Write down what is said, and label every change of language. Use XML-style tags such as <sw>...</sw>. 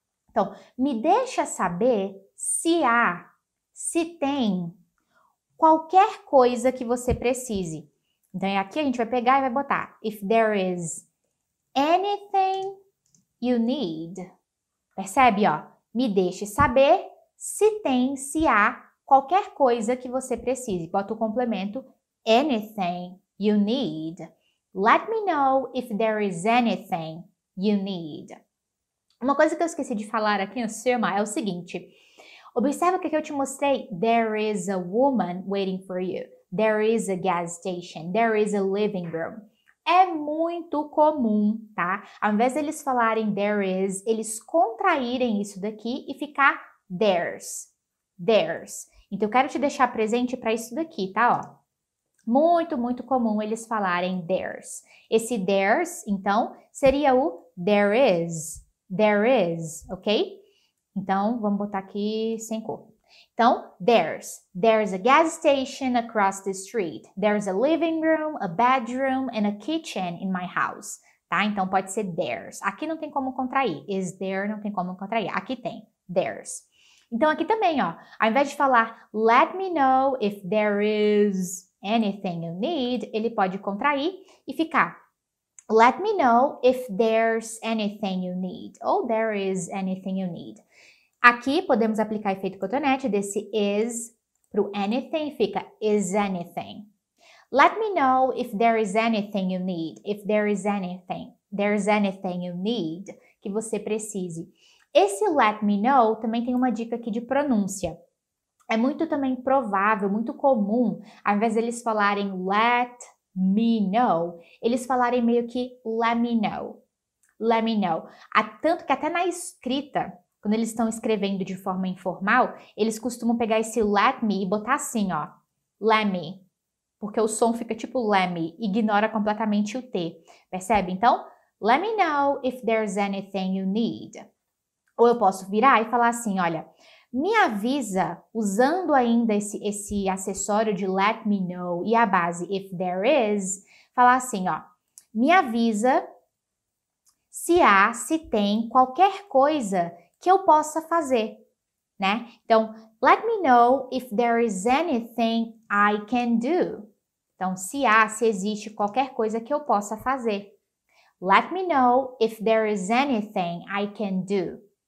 <pt>Então, me deixa saber se há, se tem qualquer coisa que você precise. Então, aqui a gente vai pegar e vai botar</pt> <en>if there is anything you need.</en> <pt>Percebe, ó? Me deixe saber se tem, se há qualquer coisa que você precise. Bota o complemento</pt> <en>anything you need. Let me know if there is anything you need.</en> <pt>Uma coisa que eu esqueci de falar aqui no Sirma é o seguinte. Observa o que eu te mostrei.</pt> <en>There is a woman waiting for you. There is a gas station. There is a living room.</en> <pt>É muito comum, tá? Ao invés deles falarem there is, eles contraírem isso daqui e ficar there's. There's. Então, eu quero te deixar presente para isso daqui, tá? Ó. Muito, muito comum eles falarem there's. Esse there's, então, seria o there is.</pt> <en>There is,</en> <pt>ok? Então, vamos botar aqui sem cor.</pt> <en>Então, there's a gas station across the street. There's a living room, a bedroom and a kitchen in my house.</en> <pt>Tá? Então, pode ser there's. Aqui não tem como contrair. Is there, não tem como contrair. Aqui tem, there's. Então, aqui também, ó. Ao invés de falar,</pt> <en>let me know if there is anything you need,</en> <pt>ele pode contrair e ficar,</pt> <en>let me know if there's anything you need.</en> <pt>Ou</pt> <en>there is anything you need.</en> <pt>Aqui podemos aplicar efeito cotonete desse is para o anything, fica is anything.</pt> <en>Let me know if there is anything you need. If there is anything, there's anything you need</en> <pt>que você precise. Esse let me know também tem uma dica aqui de pronúncia. É muito também provável, muito comum, ao invés de eles falarem let me know, eles falarem meio que let me know. Let me know. Tanto que até na escrita, quando eles estão escrevendo de forma informal, eles costumam pegar esse let me e botar assim, ó, let me, porque o som fica tipo let me, ignora completamente o T, percebe?</pt> <en>Então, let me know if there's anything you need.</en> <pt>Ou eu posso virar e falar assim, olha, me avisa, usando ainda esse acessório de let me know e a base if there is, falar assim, ó, me avisa se tem qualquer coisa que eu possa fazer, né?</pt> <en>Então, let me know if there is anything I can do.</en> <pt>Então, se existe qualquer coisa que eu possa fazer.</pt> <en>Let me know if there is anything I can do.</en>